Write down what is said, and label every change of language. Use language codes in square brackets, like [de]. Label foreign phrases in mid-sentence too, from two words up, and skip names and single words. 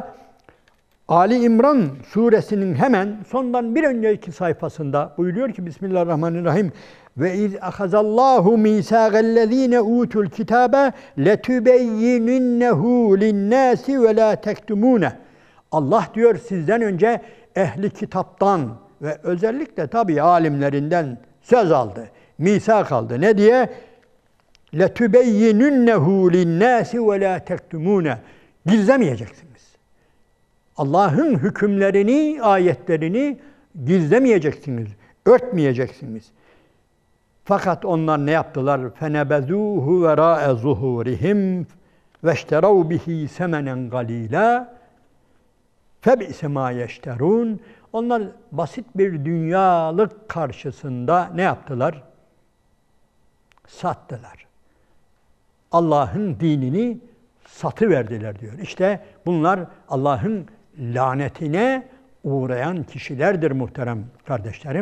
[tr] Mesela Ali İmran suresinin hemen sondan bir önceki sayfasında buyuruyor ki [ar] بسم الله الرحمن الرحيم وإذ أخذ الله ميثاق الذين أوتوا الكتاب لتبيننه للناس ولا تكتمونه. [tr] Allah diyor sizden önce ehli kitaptan ve özellikle tabii alimlerinden söz aldı. Misak aldı. Ne diye? [ar] لَتُبَيِّنُنَّهُ لِلنَّاسِ وَلَا تَكْتُمُونَ. [tr] Gizlemeyeceksiniz. Allah'ın hükümlerini, ayetlerini gizlemeyeceksiniz, örtmeyeceksiniz. Fakat onlar ne yaptılar? [ar] فَنَبَذُوهُ وَرَاءَ ظُهُورِهِمْ وَاشْتَرَوْا بِهِ سَمَنًا قَلِيلًا فَبِئْسَ مَا يَشْتَرُونَ. [tr] Onlar basit bir dünyalık karşısında ne yaptılar? Sattılar. Allah'ın dinini satıverdiler diyor. İşte bunlar Allah'ın lanetine uğrayan kişilerdir muhterem kardeşlerim.